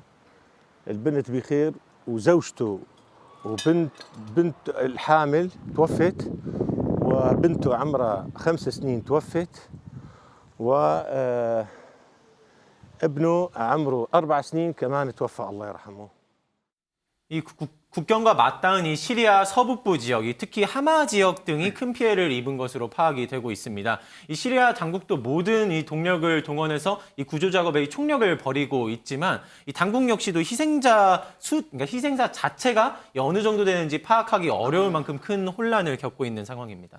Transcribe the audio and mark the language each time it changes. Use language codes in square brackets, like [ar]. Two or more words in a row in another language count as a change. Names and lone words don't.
[ar] البنت بخير وزوجته بنت الحامل توفت وبنته عمرها 5 سنين توفت وابنه عمره 4 سنين كمان توفى الله يرحمه. [ko] 이 국경과 맞닿은 이 시리아 서북부 지역, 특히 하마 지역 등이 큰 피해를 입은 것으로 파악이 되고 있습니다. 이 시리아 당국도 모든 이 동력을 동원해서 이 구조 작업에 이 총력을 벌이고 있지만 이 당국 역시도 그러니까 희생자 자체가 어느 정도 되는지 파악하기 어려울 만큼 큰 혼란을 겪고 있는 상황입니다.